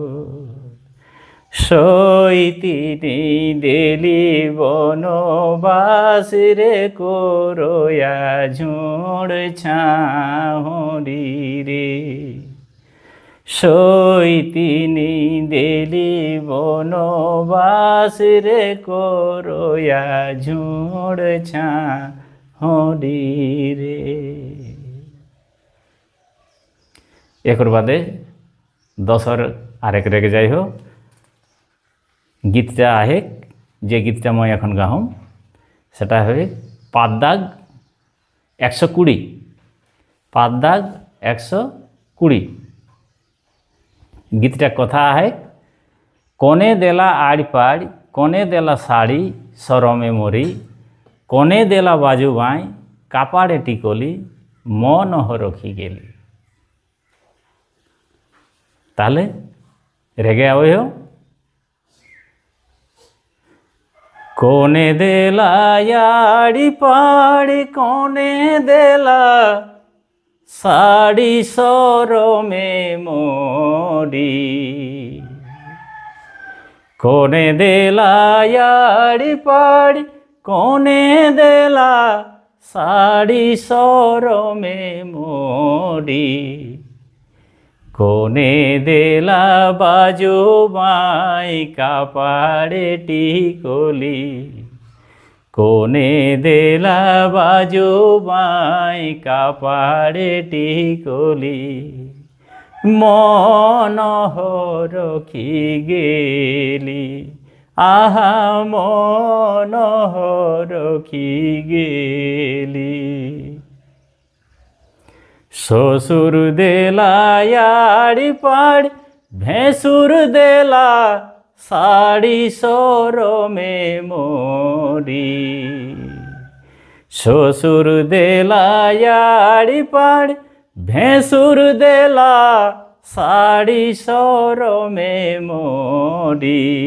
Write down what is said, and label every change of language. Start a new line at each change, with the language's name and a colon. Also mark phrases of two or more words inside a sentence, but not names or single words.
Rangpuri: সইতিনি দিলি বনবাস রে করয়া ঝুড় ছাহরি রে, সইতিনি দিলি বনবাস রে করয়া ঝুড় ছাহরি রে। একর বাদে দশর আরেক রেগে যাই হোক। গীতটা আহে, যে গীতটা মই এখন গাহম সেটা হবে পাত দাগ 120, পাত দাগ 120। গীতটা কথা আহে, কোনে দেলা আড়ি পাড়ি কোনে দেলা শাড়ি সরমে মরি, কোনে দেলা বাজু বাই কাপাড়ে টিকলি মন রখি গেলি। তাহলে রেগে আবে হো। কোনে দেলা আড়ি পাড়ি কোনে দেলা শাড়ি সরমে মরি, কোনে দেলা আড়ি পাড়ি কোনে দেলা শাড়ি সরমে মরি, কোনে দেলা বাজু বাই কাপাড়ে টিকলি, কোনে দেলা বাজু বাই কাপাড়ে টিকলি মন রখি গেলি, আহা মন রখি গেলি। শ্বশুর দেলা আড়ি পাড়ি ভেঁসুর দেলা শাড়ি সরমে মরি, শ্বশুর দেলা আড়ি পাড়ি ভেঁসুর দেলা শাড়ি সরমে মরি,